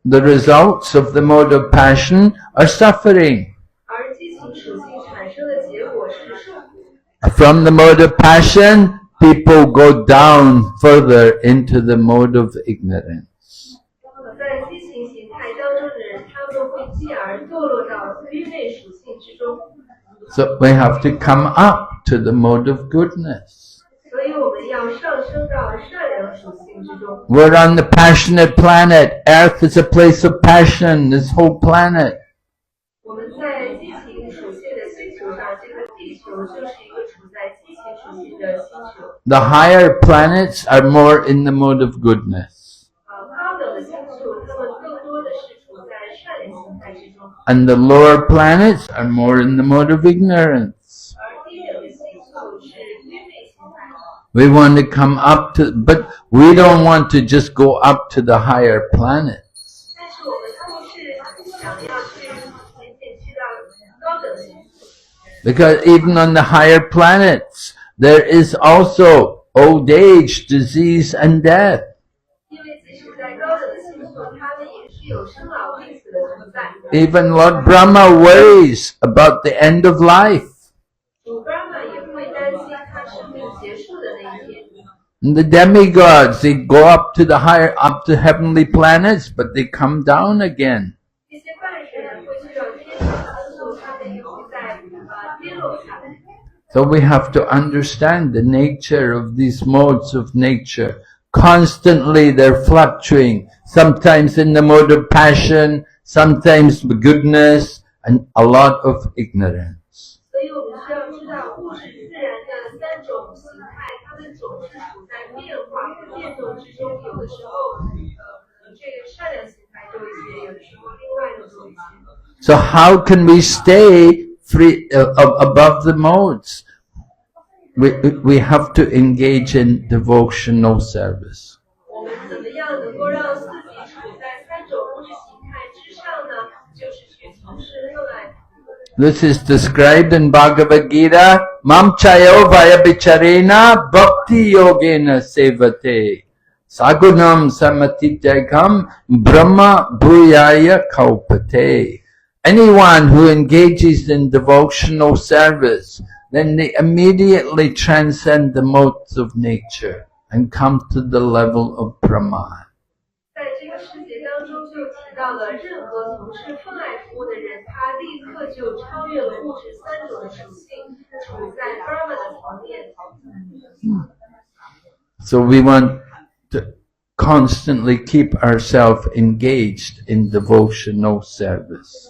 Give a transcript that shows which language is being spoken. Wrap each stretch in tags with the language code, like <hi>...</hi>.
<en>The results of the mode of passion are suffering.</en> <zh>而激情属性产生的结果是受苦。</zh> <en>From the mode of passion, people go down further into the mode of ignorance.</en> <zh>在激情形态当中的人，他们会继而堕落到愚昧属性之中。</zh> <en>So we have to come up to the mode of goodness.</en> <zh>所以我们要上升到善良属性之中。</zh> <en>We're on the passionate planet. Earth is a place of passion, this whole planet.</en> <zh>我们在激情属性的星球上，这个地球就是一个处在激情属性的星球。</zh> <en>The higher planets are more in the mode of goodness.</en> <zh>高等的星球，它们更多的是处在善良形态之中，</zh> <en>And the lower planets are more in the mode of ignorance.</en> <zh>而低等的星球是愚昧形态。</zh> <en>We want to come up to, but we don't want to just go up to the higher planets.</en> <zh>但是我们不是想要去渐渐去到高等的星球，</zh> <en>Because even on the higher planets, there is also old age, disease, and death.</en> <zh>因为即使在高等的星球，它们也是有生老病死的存在。</zh> <en>Even Lord Brahma worries about the end of life.</en> <zh>主 Brahma 也会担心他生命结束的那一天。</zh> <en>And the demigods, they go up to heavenly planets, but they come down again.</en> <zh>这些半神人会去到天上星球，他们又会在跌落下来。</zh> <en>So we have to understand the nature of these modes of nature. Constantly they're fluctuating, sometimes in the mode of passion, sometimes goodness, and a lot of ignorance.</en> <zh>所以我们需要知道，物质自然的三种形态，它们总是处在变化和变动之中。有的时候，可能这个善良形态多一些，有的时候另外的多一些。</zh> <en>So how can we stay free above the modes? We have to engage in devotional service.</en> <zh>我们怎么样能够让自己处在三种物质形态之上呢？就是去从事热爱。</zh> <en>This is described in Bhagavad Gita.</en> <sa>Mam chayo vaya bicharena bhakti yogena sevate. Sagunam samatityagham brahma bhuyaya kaupate.</sa> <en>Anyone who engages in devotional service, then they immediately transcend the modes of nature and come to the level of Brahma.</en> <zh>在这个世界当中就提到了，任何从事奉爱服务的人，他立刻就超越了物质三种的属性，处在 Brahma 的层面。</zh> <en>So we want to constantly keep ourselves engaged in devotional service.</en>